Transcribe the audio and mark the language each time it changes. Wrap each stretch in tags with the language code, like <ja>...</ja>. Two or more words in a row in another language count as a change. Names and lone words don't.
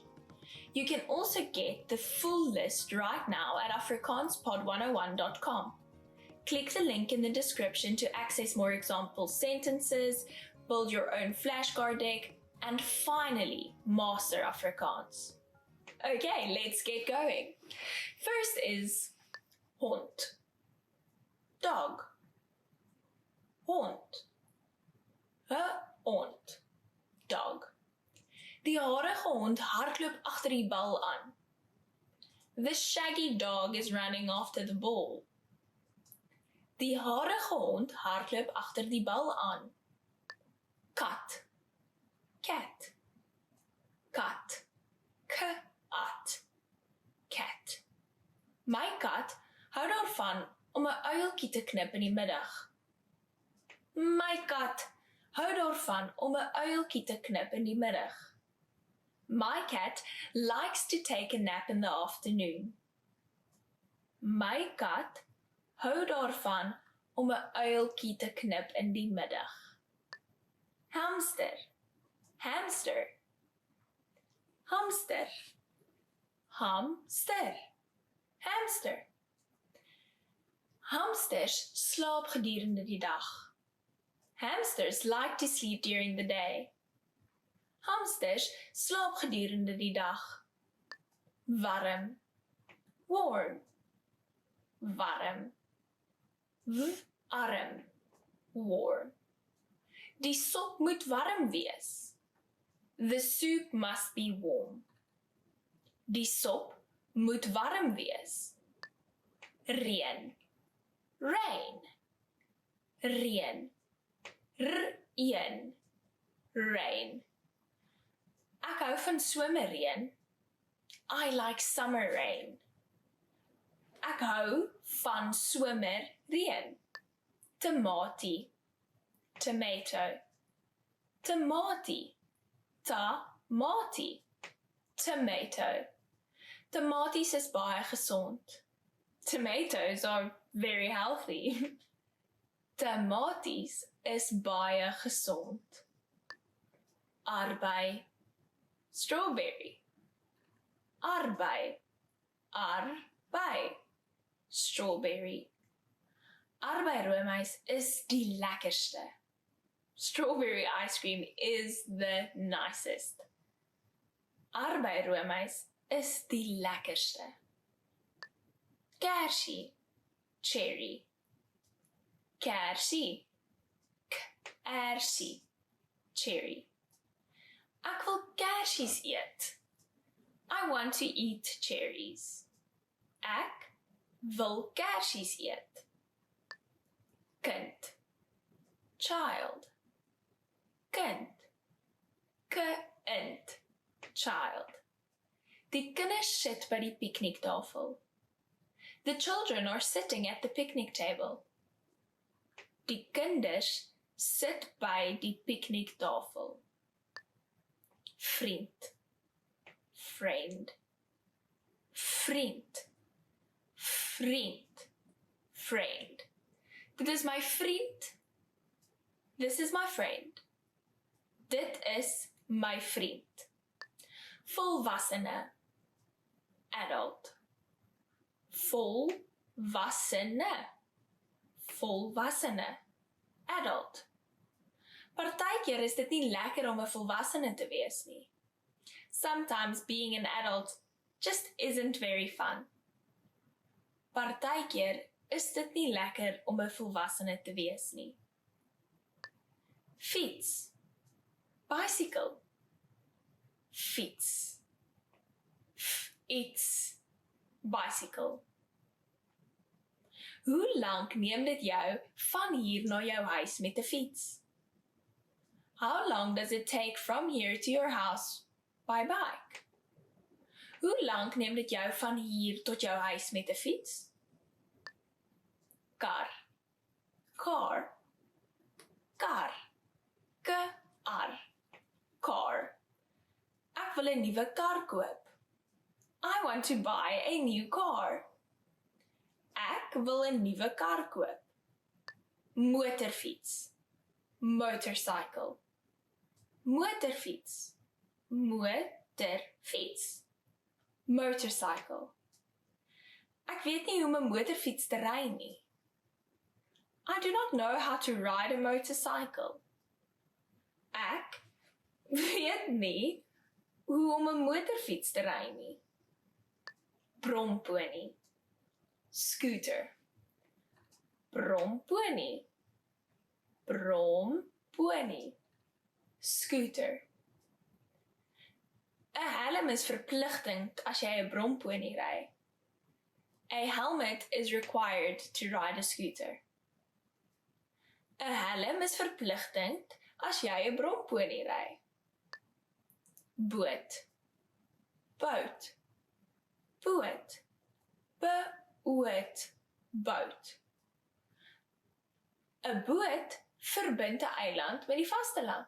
<en>You can also get the full list right now at afrikaanspod101.com. Click the link in the description to access more example sentences, build your own flashcard deck, and finally master Afrikaans. Okay, let's get going. First is hond. Dog. Hond.</en> <af>'n hond. Dog. Die harige hond hardloop agter die bal aan.</af> <en>The shaggy dog is running after the ball.</en> <af>Die harige hond hardloop agter die bal aan. Kat. Cat. Kat. K-at.</af> <en>Cat.</en> <af>My kat hou daarvan om 'n uiltjie te knip in die middag. My kat hou daarvan om 'n uiltjie te knip in die middag.</af> <en>My cat likes to take a nap in the afternoon.</en> <af>My kat hou daarvan om 'n uiltjie te knip in die middag. Hamster. Hamster. Hamster. Hamster. Hamster. Hamsters slaap gedurende die dag.</af> <en>Hamsters like to sleep during the day.</en> <af>Hamsters slaap gedurende die dag. Warm. Warm. Warm. Warm. Warm. Die sop moet warm wees.</af> <en>The soup must be warm.</en> <af>Die sop moet warm wees. Reën. Rain. Reën. Reën. Rain. Ek hou van somerreën.</af> <en>I like summer rain.</en> <af>Ek hou van somerreën. Tomatie. Tomato. Tomatie. Tomatie.</af> <en>Tomato.</en> <af>Tomaties is baie gesond.</af> <en>Tomatoes are very healthy.</en> <af>Tomaties is baie gesond. Arbei. Strawberry. Arbei. Arbei.</af> <en>Strawberry.</en> <af>Arbei roomys is die lekkerste.</af> <en>Strawberry ice cream is the nicest.</en> <af>Arbei roomys is die lekkerste. Kersie. Cherry. Kersie. Kersie. Cherry. Ek wil kersies eet.</af> <en>I want to eat cherries.</en> <af>Ek wil kersies eet. Kind. Child. Kind. Kind.</af> <en>Child.</en> <af>Die kinders sit by die pikniktafel.</af> <en>The children are sitting at the picnic table.</en> <af>Die kinders sit by die pikniktafel. Vriend. Friend. Vriend. Vriend. Friend. Dit is my vriend.</af> <en>This is my friend.</en> <af>Dit is my vriend. Volwassene. Adult. Volwassene. Volwassene.</af> <en>Adult.</en> <af>Partykeer is dit nie lekker om 'n volwassene te wees nie.</af> <en>Sometimes being an adult just isn't very fun.</en> <af>Partykeer is dit nie lekker om 'n volwassene te wees nie. Fiets. Bicycle. Fiets. Iets.</af> <en>Bicycle.</en> <af>Hoe lank neem dit jou van hier na jou huis met 'n fiets?</af> <en>How long does it take from here to your house by bike?</en> <af>Hoe lank neem dit jou van hier tot jou huis met 'n fiets? Kar. Car. Kar. K-ar. Car. Ek wil 'n nuwe kar koop.</af> <en>I want to buy a new car.</en> <af>Ek wil 'n nuwe kar koop. Motorfiets. Motorcycle. Motorfiets. Motorfiets.</af> <en>Motorcycle.</en> <af>Ek weet nie hoe om 'n motorfiets te ry nie.</af> <en>I do not know how to ride a motorcycle.</en> <af>Ek weet nie hoe om 'n motorfiets te ry nie. Bromponie. Scooter. Bromponie. Bromponie.</af> <en>Scooter.</en> <af>'n helm is verpligtend as jy 'n bromponie ry.</af> <en>A helmet is required to ride a scooter.</en> <af>'n helm is verpligtend as jy 'n bromponie ry. Boot. Boot. Boot. Boot. Boot. 'n boot verbind 'n eiland met die vasteland.</af>